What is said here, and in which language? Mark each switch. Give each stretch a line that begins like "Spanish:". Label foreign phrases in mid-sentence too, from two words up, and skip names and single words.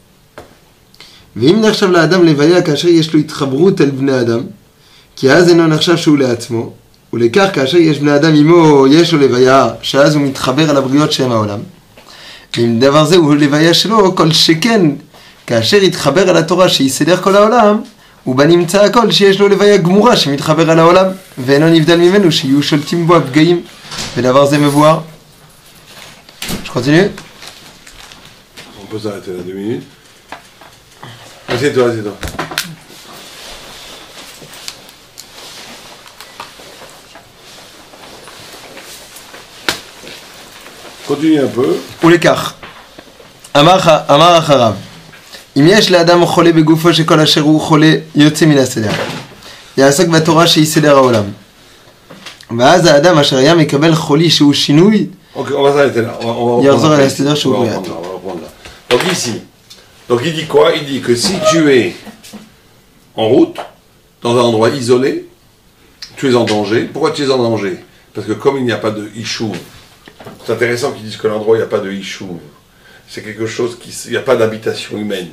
Hebrew: ואם נחשב לאדם לוויה כאשר יש לו התחברות אל בני אדם, כי אז אינו נחשב שהוא לעצמו, ולכך כאשר יש בני אדם עמו יש לו לוויה, שאז הוא מתחבר על הבריות שם העולם. ואם דבר זה הוא לוויה שלו, כל שכן, כאשר יתחבר על התורה שיסדר כל העולם, ובנמצא הכל שיש לו לוויה גמורה שמתחבר על העולם, ואינו נבדל ממנו שיהיו שולטים בו הפגעים, ודבר זה מבואר.
French: Je continue? On peut s'arrêter là 2 minutes. Assieds-toi, assieds-toi. Continue un peu.
Hebrew: ולכך, אמר אחריו, אם יש לאדם חולה בגופו שכל אשר הוא חולה יוצא מן הסדר, יעסוק בתורה שהיא סדר העולם. ואז האדם אשר היה מקבל חולי שהוא שינוי,
French: Ok, on va s'arrêter là. Il reprend là. Donc ici, donc il dit quoi? Il dit que si tu es en route, dans un endroit isolé, tu es en danger. Pourquoi tu es en danger? Parce que comme il n'y a pas de Ishuv, c'est intéressant qu'ils disent que l'endroit où il n'y a pas de Ishuv, c'est quelque chose il n'y a pas d'habitation humaine.